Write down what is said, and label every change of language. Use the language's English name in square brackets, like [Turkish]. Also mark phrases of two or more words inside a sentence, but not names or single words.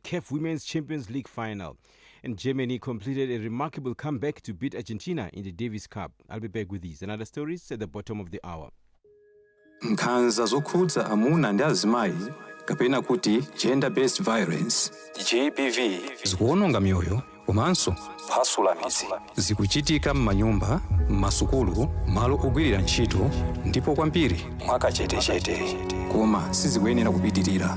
[English] CAF Women's Champions League final. And Germany completed a remarkable comeback to beat Argentina in the Davis Cup. I'll be back with these and other stories at the bottom of the hour. [Nyanja] Nkhanza zokhudza amuna ndi azimayi kapena kuti [English] gender-based violence GBV [Nyanja] zikuwononga mioyo komanso kuphwasula midzi zikuchitika m'manyumba, m'masukulu, malo ogwirira ntchito ndipo kwambiri mwakachetechete koma sizikuyenera kupitirira.